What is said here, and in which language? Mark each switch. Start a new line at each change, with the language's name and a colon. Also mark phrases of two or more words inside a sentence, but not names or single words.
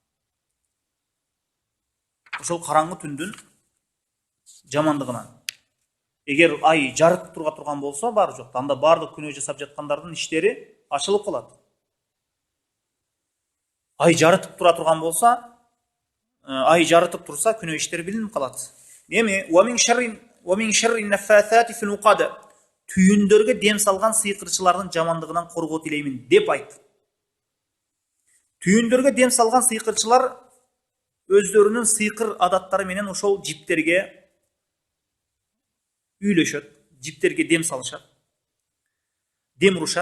Kyrgyz: Ошол караңгы түндүн жамандыгынан. Эгер ай жарык тура турган болсо, бары жок, анда бардык күнөө жасап жаткандардын иштери ачылып калат. Ай жарытып тура турган болсо, ай жарытып турса, күнөө иштери билинип калат.
Arabic: Эми ومن شر النفاثات في العقد.
Kyrgyz: Түйүндөргө дем салган сыйкырчылардын жамандыгынан коргоо тилеймин деп айт. Түйүндөргө дем салган сыйкырчылар өздөрүнүн сыйкыр адаттары менен ошол жиптерге үйлөшөт, жиптерге дем салышат, дем урушат.